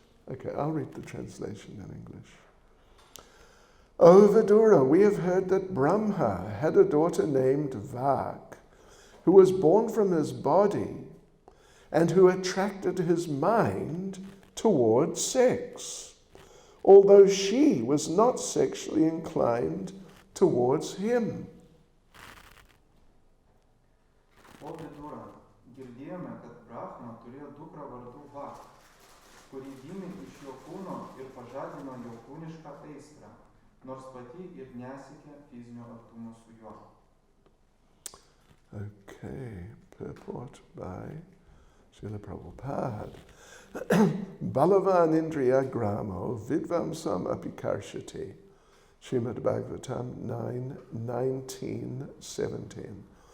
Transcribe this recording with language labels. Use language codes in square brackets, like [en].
[en] Okay, I'll read the translation in English. O Vidura, we have heard that Brahma had a daughter named Vak, who was born from his body and who attracted his mind towards sex, although she was not sexually inclined towards him. [lt] O Vidura, girdėjome, kad Brahma turėjo dukrą vardu Vak, kuri gimė iš jo kūno ir pažadino jo kūnišką aistrą, nors pati ir nesiekė fizinio artumo su juo. [en] Okay, purport by Srila Prabhupada. [sa] Balavan Indriya Gramo Vidvamsam Apikarshati. [en] Srimad Bhagavatam 9:19-17.